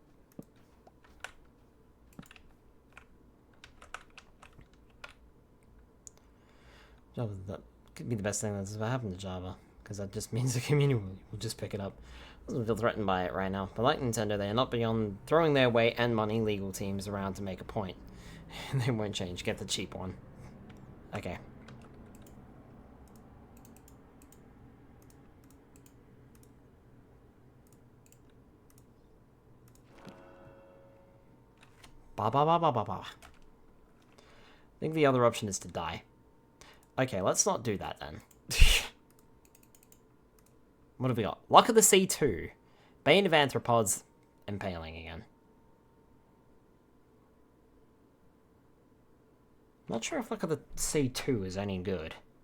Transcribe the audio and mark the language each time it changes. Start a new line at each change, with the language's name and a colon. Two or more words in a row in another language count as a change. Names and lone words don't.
English: Java, that could be the best thing that's ever happened to Java, because that just means the community will just pick it up. Doesn't feel threatened by it right now, but like Nintendo, they are not beyond throwing their weight and money legal teams around to make a point. They won't change. Get the cheap one. Okay. Ba ba ba ba ba ba. I think the other option is to die. Okay, let's not do that then. What have we got? Luck of the Sea 2. Bane of Arthropods. Impaling again. Not sure if Luck of the Sea 2 is any good.